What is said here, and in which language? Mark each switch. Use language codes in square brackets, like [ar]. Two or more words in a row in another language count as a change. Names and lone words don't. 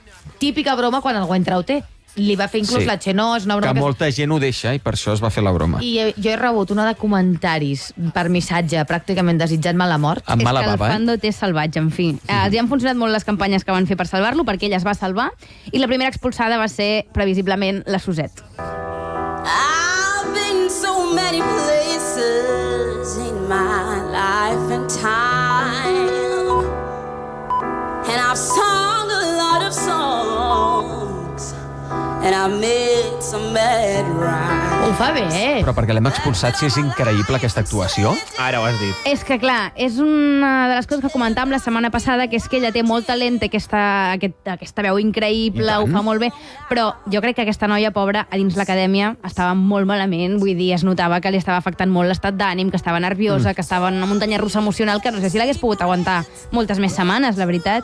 [ca] Típica broma quan algú entra a UT. Li va fer inclús la Chenoa, és una broma Que molta gent ho deixa i per això es va fer la broma. I jo he rebut una de comentaris per missatge, pràcticament desitjant-me la mort. Amb mala és que el bava, fandom és salvatge, en fi. Els han funcionat molt les campanyes que van fer per salvar-lo, perquè ella es va salvar, i la primera expulsada va ser, previsiblement, la Suset. [en] I've been so many places in my life and time, and I've sung a lot of songs, and I've made some bad rhymes. [ca] Ho fa bé. Però perquè l'hem expulsat, si és increïble aquesta actuació. Ara ho has dit. És que, clar, és una de les coses que comentàvem la setmana passada, que és que ella té molt talent, té aquesta veu increïble, I tant. ho fa molt bé, però jo crec que aquesta noia pobra a dins l'acadèmia estava molt malament, vull dir, es notava que li estava afectant molt l'estat d'ànim, que estava nerviosa, que estava en una muntanya russa emocional, que no sé si l'hagués pogut aguantar moltes més setmanes, la veritat.